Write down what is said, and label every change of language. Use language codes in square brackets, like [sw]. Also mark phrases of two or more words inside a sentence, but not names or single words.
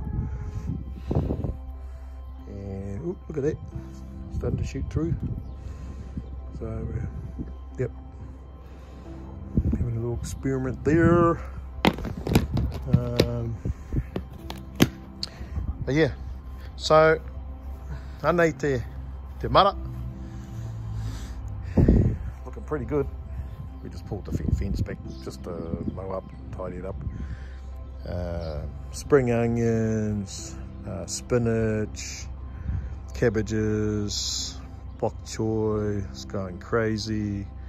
[en] And ooh, look at that. Starting to shoot through. So yep, having a little experiment there. But yeah, so [mi] anei te māra [en] looking pretty good. We just pulled the fence back just to mow up, tidy it up. Spring onions, spinach, cabbages, bok choy, it's going crazy.